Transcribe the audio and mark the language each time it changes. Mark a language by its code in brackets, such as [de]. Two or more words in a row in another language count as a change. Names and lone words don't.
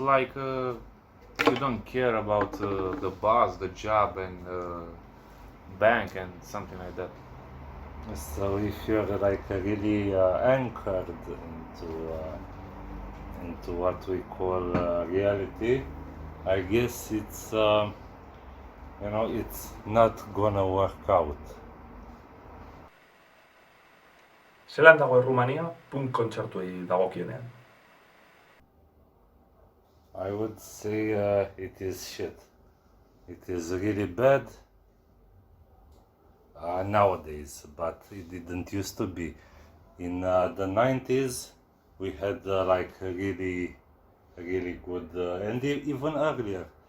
[en] is like you don't care about the boss, the job, and bank and something like that. So if you're like really anchored into what we call reality, I guess it's it's not gonna work out. [eu] Zelan dago Errumania punk kontzertuei dagokienean? [en] I would say it is shit. It is really bad nowadays, but it didn't used to be. In the 90s, we had like really good, and even earlier.